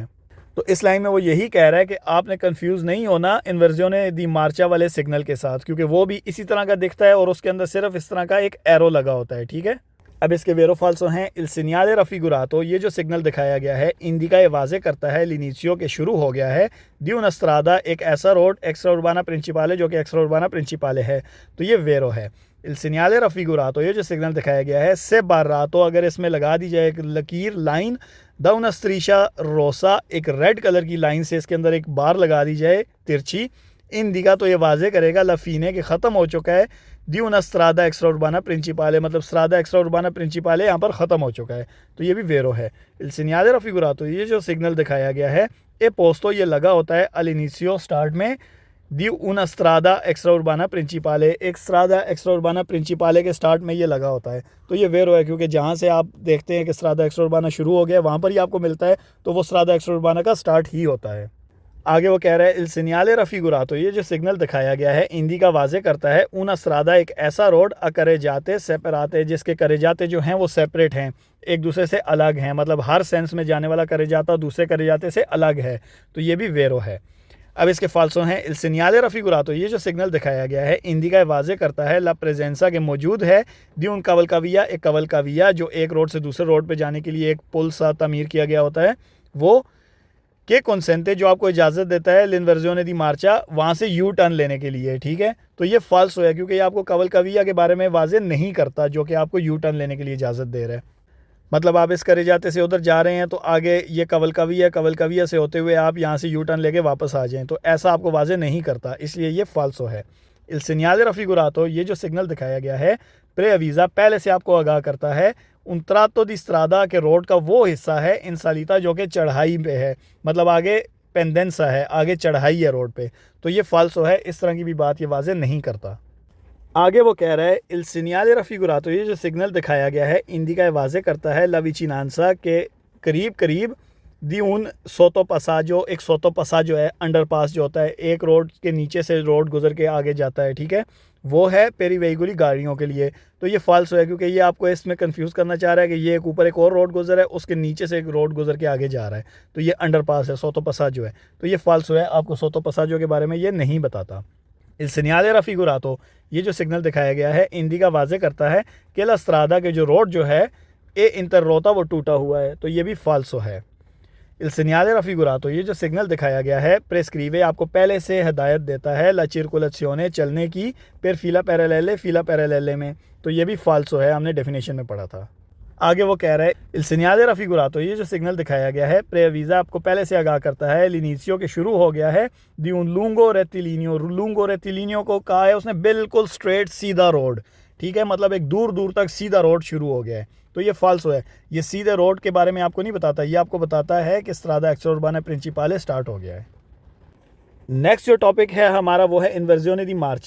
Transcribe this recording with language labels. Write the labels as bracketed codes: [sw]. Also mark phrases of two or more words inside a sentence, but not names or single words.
[hi] तो इस लाइन में वो यही कह रहा है कि आपने कंफ्यूज नहीं होना [it] inversione di marcia [hi] वाले सिग्नल के साथ, क्योंकि वो भी इसी तरह का दिखता है और उसके अंदर सिर्फ इस तरह का एक एरो लगा होता है। ठीक है, अब इसके [it] vero falso [hi] हैं [it] il segnale raffigurato, [hi] ये जो सिग्नल दिखाया गया है इंडिका ये वाजे करता है लिनीचियो के शुरू हो गया है [it] di una strada, [hi] एक ऐसा रोड [it] extra urbana principale [hi] जो कि [it] extra urbana principale [hi] है, तो ये वेरो है। [it] il segnale raffigurato, [hi] ये जो सिग्नल दिखाया गया है [it] se barrato, [hi] अगर इसमें लगा दी जाए एक लकीर लाइन [it] da una striscia rossa, [hi] एक रेड कलर की लाइन से इसके अंदर एक बार लगा दी जाए तिरछी, इंडिका, तो ये वाजे करेगा लफीने के ख़त्म हो चुका है। [it] di una strada extraurbana principale, [hi] मतलब [it] strada extraurbana principale [hi] यहाँ पर ख़त्म हो चुका है, तो ये भी वेरो है। [it] il segnale raffigurato, [hi] ये जो सिग्नल दिखाया गया है [it] è posto, [hi] ये लगा होता है all'inizio स्टार्ट में। [it] di una strada extraurbana principale, [hi] एक [it] strada extraurbana principale [hi] के स्टार्ट में ये लगा होता है, तो ये वेरो है, क्योंकि जहाँ से आप देखते हैं कि [it] strada extraurbana [hi] शुरू हो गया वहाँ पर ही आपको मिलता है, तो वो [it] strada extraurbana [hi] का स्टार्ट ही होता है। आगे वो कह रहा है [it] il segnale raffigurato, [hi] ये जो सिग्नल दिखाया गया है इंडिका वाजे करता है [it] una strada, [hi] एक ऐसा रोड [it] a carreggiate separate, [hi] जिसके करेजाते जो हैं वो सेपरेट हैं, एक दूसरे से अलग हैं, मतलब हर सेंस में जाने वाला करेजाता दूसरे करेजाते से अलग है, तो ये भी वेरो है। अब इसके फाल्सो हैं [it] il segnale raffigurato, [hi] ये जो सिग्नल दिखाया गया है इंडिका वाजे करता है [it] la presenza, [hi] के मौजूद है [it] di un cavalcavia, [hi] एक कवलकाविया जो एक रोड से दूसरे रोड पे जाने के लिए एक पुल सा तमीर किया गया होता है, वो [it] che consente, [hi] जो आपको इजाज़त देता है [it] l'inversione di marcia, [hi] वहाँ से यू टर्न लेने के लिए, ठीक है। तो ये फॉल्स है, क्योंकि ये आपको कवलकाविया के बारे में वाजे नहीं करता, जो कि आपको यू टर्न लेने के लिए इजाज़त दे रहा है। मतलब आप इस करेजाते से उधर जा रहे हैं तो आगे ये कवलकाविया से होते हुए आप यहाँ से यू टर्न लेके वापस आ जाएं, तो ऐसा आपको वाजे नहीं करता, इसलिए ये फाल्सो है। [it] il segnale raffigurato, [hi] ये जो सिग्नल दिखाया गया है प्रेअवीज़ा, पहले से आपको आगाह करता है [it] un tratto di strada, [hi] के रोड का वो हिस्सा है [it] in salita [hi] जो कि चढ़ाई पे है, मतलब आगे पेंडेंसा है, आगे चढ़ाई है रोड पे, तो ये फाल्सो है, इस तरह की भी बात ये वाजे नहीं करता। आगे वो कह रहा है [it] il segnale raffigurato, [hi] ये जो सिग्नल दिखाया गया है इंडिका वाजे करता है [it] la vicinanza, [hi] के करीब करीब [it] di un sottopassaggio, [hi] एक सोटोपासाजो है, अंडरपास जो होता है, एक रोड के नीचे से रोड गुजर के आगे जाता है, ठीक है, वो है पेरीवेहिकुलर गाड़ियों के लिए, तो ये फाल्सो है, क्योंकि ये आपको इसमें कंफ्यूज करना चाह रहा है कि ये एक ऊपर एक और रोड गुजर है, उसके नीचे से एक रोड गुजर के आगे जा रहा है, तो ये अंडरपास है, सोटोपासाजो है, तो ये फाल्सो है, आपको सोटोपासाजो के बारे में ये नहीं बताता। [it] il segnale raffigurato, [hi] ये जो सिग्नल दिखाया गया है इंडिका वाजे करता है कि [it] la strada, [hi] के जो रोड जो है [it] è interrotta, [hi] वो टूटा हुआ है, तो ये भी फाल्सो है। [it] il segnale raffigurato, [hi] ये जो सिग्नल दिखाया गया है प्रेस्क्रीवे, आपको पहले से हिदायत देता है [it] la circolazione, [hi] चलने की, फिर [it] fila parallele [hi] में, तो ये भी फाल्सो है, हमने डेफिनेशन में पढ़ा था। आगे वो कह रहा है [it] il segnale raffigurato, [hi] ये जो सिग्नल दिखाया गया है प्रेअवीज़ा, आपको पहले से आगाह करता है l'inizio, के शुरू हो गया है [it] di un lungo rettilineo [hi] को कहा है उसने बिल्कुल स्ट्रेट सीधा रोड, ठीक है, मतलब एक दूर दूर तक सीधा रोड शुरू हो गया है, तो ये फाल्सो है, ये सीधे रोड के बारे में आपको नहीं बताता, ये आपको बताता है कि [it] strada extraurbana principale [hi] स्टार्ट हो गया है। नेक्स्ट जो टॉपिक है हमारा वो है [it] inversione di marcia.